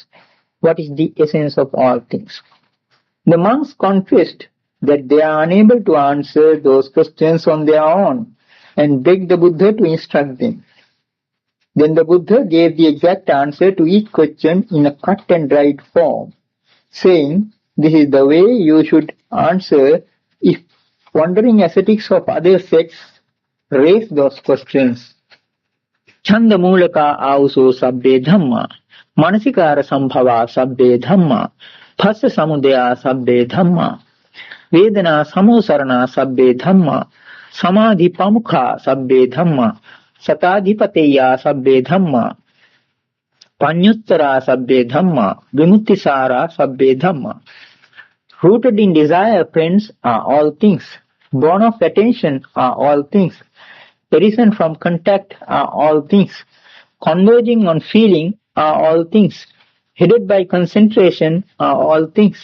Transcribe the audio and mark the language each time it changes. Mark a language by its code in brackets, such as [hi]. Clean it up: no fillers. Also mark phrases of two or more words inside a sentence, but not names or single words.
[en] What is the essence of all things? The monks confessed that they are unable to answer those questions on their own and begged the Buddha to instruct them. Then the Buddha gave the exact answer to each question in a cut and dried form, saying, "This is the way you should answer if wandering ascetics of other sects raise those questions. [pi] Chanda Mulaka Auso Sabbe Dhamma, Manasikara Sambhava Sabbe Dhamma, Phassa Samudaya Sabbe Dhamma, Vedana Samosarana Sabbe Dhamma, Samadhi Pamukha Sabbe Dhamma, Satadhipateya Sabbe Dhamma, Panyuttara Sabbe Dhamma, Vimuttisara Sabbe Dhamma." [en] Rooted in desire, friends, are all things. Born of attention are all things. Arisen from contact are all things. Converging on feeling are all things. Headed by concentration are all things.